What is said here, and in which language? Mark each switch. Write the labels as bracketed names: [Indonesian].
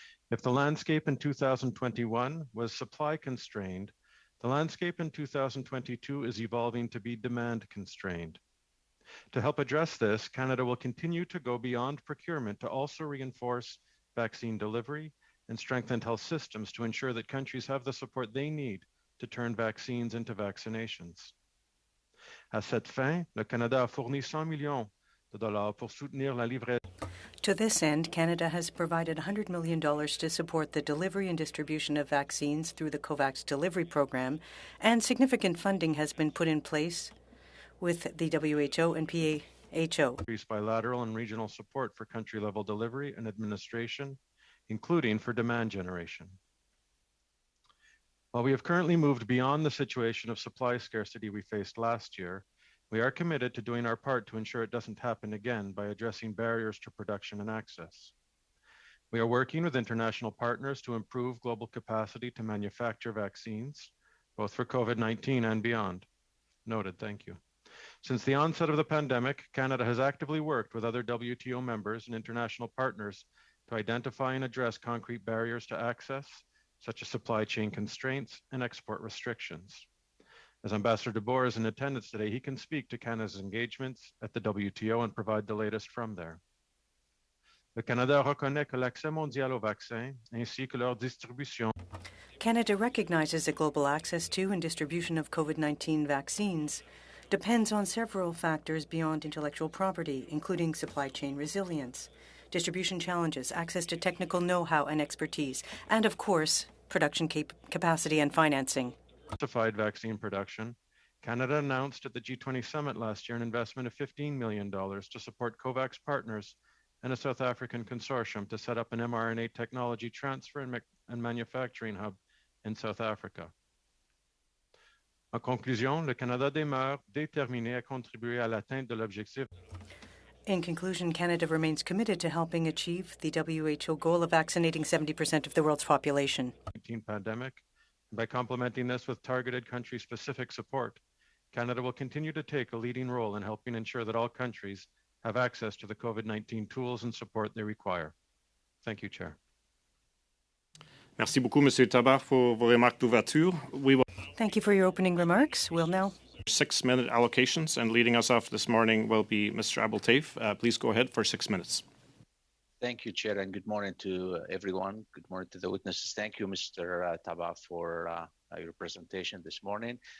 [English] If the landscape in 2021 was supply constrained, the landscape in 2022 is evolving to be demand constrained. To help address this, Canada will continue to go beyond procurement to also reinforce vaccine delivery and strengthen health systems to ensure that countries have the support they need to turn vaccines into vaccinations. [French] À cette fin, le Canada a fourni 100 millions de dollars pour soutenir la livraison. [English] To this end, Canada has provided $100 million to support the delivery and distribution of vaccines through the COVAX delivery program, and significant funding has been put in place with the WHO and PAHO. Increased bilateral and regional support for country-level delivery and administration, including for demand generation. While we have currently moved beyond the situation of supply scarcity we faced last year, we are committed to doing our part to ensure it doesn't happen again by addressing barriers to production and access. We are working with international partners to improve global capacity to manufacture vaccines, both for COVID-19 and beyond. Noted, thank you. Since the onset of the pandemic, Canada has actively worked with other WTO members and international partners to identify and address concrete barriers to access, such as supply chain constraints and export restrictions. As Ambassador DeBoer is in attendance today, he can speak to Canada's engagements at the WTO and provide the latest from there. [French] Le Canada reconnaît que l'accès mondial aux vaccins ainsi que leur distribution. [English] Canada recognizes that global access to and distribution of COVID-19 vaccines depends on several factors beyond intellectual property, including supply chain resilience, distribution challenges, access to technical know-how and expertise, and of course, production capacity and financing. Diversified vaccine production, Canada announced at the G20 summit last year an investment of $15 million to support COVAX partners and a South African consortium to set up an mRNA technology transfer and manufacturing hub in South Africa. [French] En conclusion, le Canada demeure déterminé à contribuer à l'atteinte de l'objectif. [English] In conclusion, Canada remains committed to helping achieve the WHO goal of vaccinating 70% of the world's population. Pandemic. By complementing this with targeted country-specific support, Canada will continue to take a leading role in helping ensure that all countries have access to the COVID-19 tools and support they require. Thank you, Chair. [French] Merci beaucoup, Monsieur Tabar, pour vos remarques d'ouverture. [English] Thank you for your opening remarks. We'll now 6-minute allocations, and leading us off this morning will be Mr. Abdeltaif. Please go ahead for 6 minutes. Thank you, Chair, and good morning to everyone. Good morning to the witnesses. Thank you, Mr. Tabar, for your presentation this morning.